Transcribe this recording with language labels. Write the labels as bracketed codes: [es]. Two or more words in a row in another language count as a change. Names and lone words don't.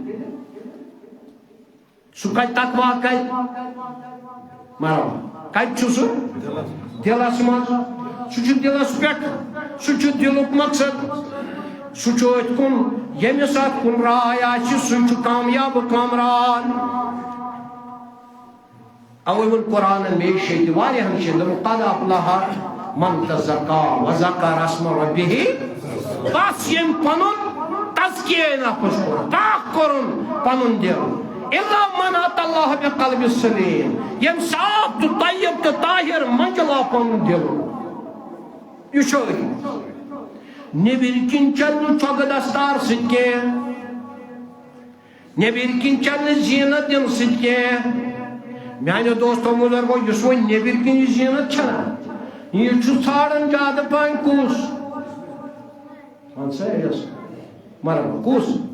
[ks] سُہ کتہِ تقویٰ کتہِ مرحبا کتہِ چھُ سُہ دلس منٛز سُہ چھُ دلس پٮ۪ٹھ سُہ چھُ دلُک مقصد سُہ چھُ أتھۍ کُن ییٚمِس اتھ کُن راے آسہِ سُہ چھُ کامیاب کامران اوے ووٚن قرآنن بیٚیہِ شیٚتہِ واریاہن جایَن دوٚپُن [ar] قد افلح من تزکیٰ وذکر اسم ربہ [ks] بس ییٚمۍ پنُن تزکیہ نفس کوٚر پاک کوٚرُن پنُن دل [ar] الا من اتى اللہ بقلب سلیم [ks] ییٚمۍ صاف تہٕ طیب تہٕ طاہر منجلاو پنُن دل یہِ چھُ نیٚبٕرۍ کِنۍ چل نہٕ چۄگہٕ دستار سۭتۍ کینٛہہ نیٚبٕرۍ کِنۍ چل نہٕ زیٖنت دِنہٕ سۭتۍ کینٛہہ میانیو دوستو بزرگو یُس وۄنۍ نیٚبٕرۍ کِنۍ یہِ زیٖنت چھنا یہِ چھُ ژھانڈان زیادٕ پہن کُس ون سا یس مرحبا کُس